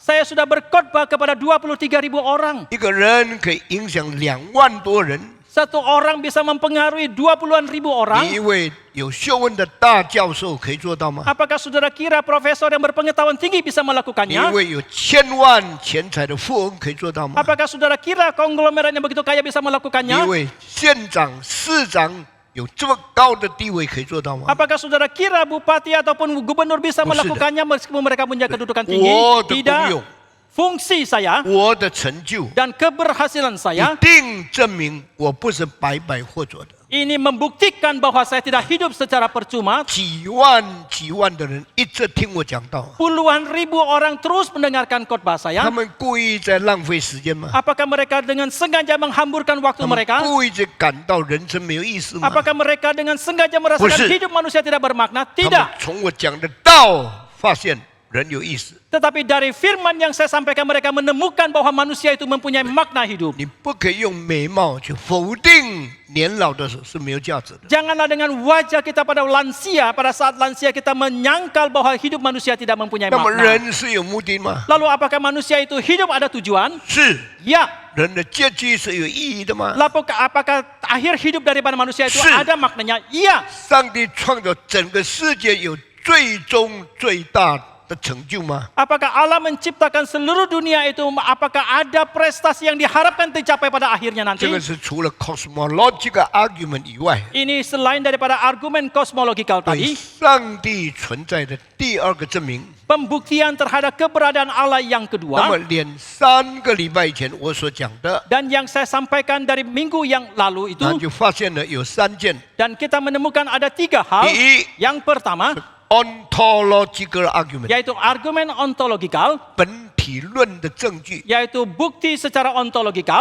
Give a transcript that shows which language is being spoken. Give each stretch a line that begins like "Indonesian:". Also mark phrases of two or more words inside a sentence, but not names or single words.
Indonesian: saya sudah berkhotbah kepada 23.000 orang.
Chinese: 一个人可以影响2万多人。
Indonesian: Satu orang bisa mempengaruhi 20-an ribu
Chinese: 你
Indonesian: orang.
Chinese: 一位有学问的大教授可以做到吗？
Indonesian: Apakah saudara kira profesor yang berpengetahuan tinggi bisa
Chinese: 你一
Indonesian: melakukannya?
Chinese: 位有千万钱财的富翁可以做到吗？
Indonesian: Apakah saudara kira konglomerat yang begitu kaya bisa
Chinese: 你一
Indonesian: melakukannya?
Chinese: 位县长、市长有这么高的地位可以做到吗？
Indonesian: Apakah saudara kira bupati ataupun gubernur bisa Bukan. melakukannya meskipun mereka punya kedudukan tinggi? Wah, itu Tidak. kumyong. Fungsi saya
Chinese: 我的成就
Indonesian: dan keberhasilan
Chinese: 一
Indonesian: saya
Chinese: 定证明我不是白白获得的。
Indonesian: ini membuktikan bahwa saya tidak hidup secara percuma.
Chinese: 几万的人一直听我讲道，
Indonesian: Puluhan ribu orang terus mendengarkan khotbah
Chinese: 他
Indonesian: saya.
Chinese: 们故意在浪费时间吗？
Indonesian: Apakah mereka dengan sengaja menghamburkan waktu
Chinese: 他们
Indonesian: mereka?
Chinese: 故意在感到人生没有意思吗？
Indonesian: Apakah mereka dengan sengaja merasakan Bukan. hidup manusia tidak bermakna?
Chinese: 他们
Indonesian: Tidak.
Chinese: 从我讲的道发现人有意思。
Indonesian: Tetapi dari firman yang saya sampaikan mereka menemukan bahwa manusia itu mempunyai makna hidup.
Chinese: 你不可以用美貌去否定年老的时候是没有价值的。
Indonesian: Janganlah dengan wajah kita pada lansia, pada saat lansia kita menyangkal bahwa hidup manusia tidak mempunyai
Chinese: 那么
Indonesian: makna.
Chinese: 人是有目的吗？
Indonesian: Lalu apakah manusia itu hidup ada tujuan?
Chinese: 是。
Indonesian: Ya.
Chinese: 人的结局是有意义的吗？
Indonesian: Lalu apakah akhir hidup daripada manusia itu Si. ada maknanya? Iya.
Chinese: 上帝创造整个世界有最终最大的成就吗？
Indonesian: Apakah Allah menciptakan seluruh dunia itu? Apakah ada prestasi yang diharapkan tercapai pada akhirnya
Chinese: 这
Indonesian: nanti?
Chinese: 个是除了
English: cosmological argument
Chinese: 以外，
Indonesian: Ini selain daripada argumen kosmologikal
Chinese: 对
Indonesian: tadi,
Chinese: 上帝存在的第二个证明。
Indonesian: pembuktian terhadap keberadaan Allah yang
Chinese: 那
Indonesian: kedua.
Chinese: 么连3个礼拜以前我所讲的，
Indonesian: Dan yang saya sampaikan dari minggu yang lalu itu,
Chinese: 那就发现了有3件。
Indonesian: dan kita menemukan ada 3 hal. Di- Yang pertama,
English: ontological argument，
Indonesian: yaitu argumen ontologikal,
Chinese: 本体论的证据。
Indonesian: yaitu bukti secara ontologikal.